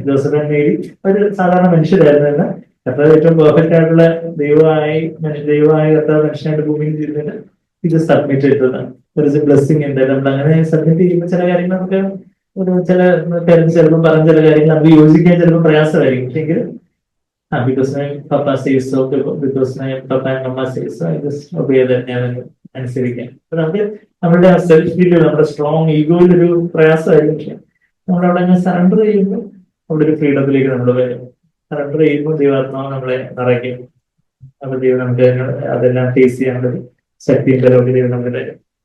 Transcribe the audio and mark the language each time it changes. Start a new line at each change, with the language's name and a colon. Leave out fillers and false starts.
Malayalam: Joseph and Mary ഒരു സാധാരണ മനുഷ്യരായിരുന്നു. കർത്താവ് ഏറ്റവും പെർഫെക്റ്റ് ആയിട്ടുള്ള ദൈവമായി കർത്താവ് മനുഷ്യനായിട്ട് ഭൂമിയിൽ ചെയ്തിട്ട് ഇത് സബ്മിറ്റ് ചെയ്തതാണ്. ഒരു ബ്ലെസ്സിങ് ഉണ്ട്. നമ്മൾ അങ്ങനെ സബ്മിറ്റ് ചെയ്യുമ്പോൾ ചില കാര്യങ്ങൾ നമുക്ക് ചില പേരൻസ് ചിലപ്പോൾ പറഞ്ഞ ചില കാര്യങ്ങൾ നമുക്ക് യോജിക്കാൻ ചിലപ്പോൾ പ്രയാസമായിരിക്കും.
English: പക്ഷെങ്കിൽ because my papa says so, because my papa and mama says so, I just obey that
Malayalam: ഞാൻ അനുസരിക്കാം. അപ്പൊ നമുക്ക് നമ്മുടെ സെൽഫ് ഫീൽ, നമ്മുടെ സ്ട്രോങ് ഈഗോയിൽ ഒരു പ്രയാസമായിരിക്കും. പക്ഷെ നമ്മളവിടെ അങ്ങനെ സറണ്ടർ ചെയ്യുമ്പോൾ അവിടെ ഒരു ഫ്രീഡത്തിലേക്ക് നമ്മൾ വരും. സറണ്ടർ ചെയ്യുമ്പോൾ ദൈവാത്മാവ് നമ്മളെ നിറയ്ക്കും. അപ്പൊ ദൈവം നമുക്ക് അതെല്ലാം ഫേസ് ചെയ്യാനുള്ള ഒരു ശക്തിയും ബലവും ദൈവം നമുക്ക് തരും.